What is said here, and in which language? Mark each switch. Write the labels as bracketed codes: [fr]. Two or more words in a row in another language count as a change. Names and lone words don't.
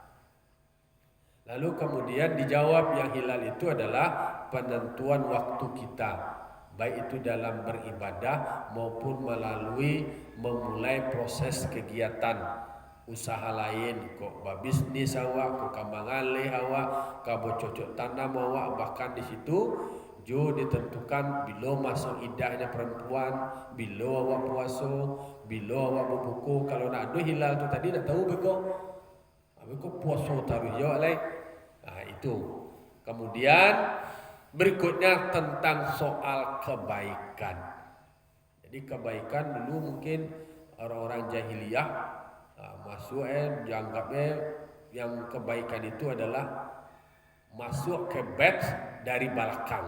[id] Lalu kemudian dijawab yang hilal itu adalah penentuan waktu kita, baik itu dalam beribadah maupun melalui memulai proses kegiatan usaha lain, [min] kok bisnis awak, kok kamangale awak, kau bercocok tanam awak, bahkan di situ jo ditentukan bila masuk idahnya perempuan, bila awak puasa, bila awak berbuku. Kalau nak ada hilal tu tadi nak tahu beko. Kau puasa taruh jawab lain. [id] Itu. Kemudian berikutnya tentang soal kebaikan. Jadi kebaikan dulu mungkin orang-orang jahiliyah masuk dianggapnya yang kebaikan itu adalah masuk ke bait dari belakang.